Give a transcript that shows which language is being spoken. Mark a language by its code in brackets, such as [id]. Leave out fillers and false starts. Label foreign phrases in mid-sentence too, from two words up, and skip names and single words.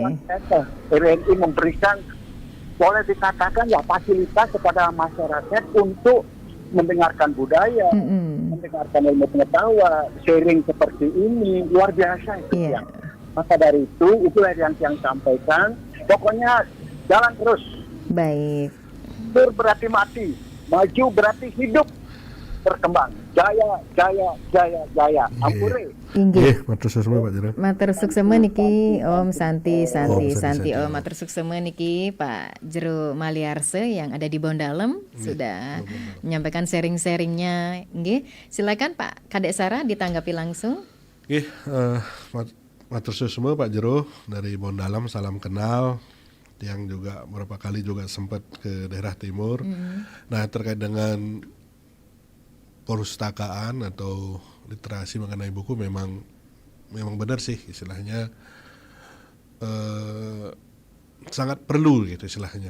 [id] RRI memberikan, boleh dikatakan ya, fasilitas kepada masyarakat untuk mendengarkan budaya, mendengarkan ilmu pengetahuan, sharing seperti ini luar biasa itu ya. Maka dari itu, itulah yang sampaikan. Pokoknya jalan terus. Baik. Mundur berarti mati, maju berarti hidup, berkembang. Jaya, jaya, jaya, jaya. Ampure. Inggih. [ban] Matur suksema Pak Jero. Matur suksema niki [sa] Om Santi [ban] Santi. [id] Om. [ban] Matur suksema niki [id] Pak Jero Maliarse yang ada di Bondalem sudah menyampaikan sharing-sharingnya. Nggih, silakan Pak Kadek Sara ditanggapi langsung. [ban] Nggih, matur suksema [id] Pak Jero dari Bondalem, salam kenal. Yang juga beberapa kali juga sempat ke daerah timur. Nah, terkait dengan perpustakaan atau literasi mengenai buku memang benar sih istilahnya, sangat perlu gitu istilahnya.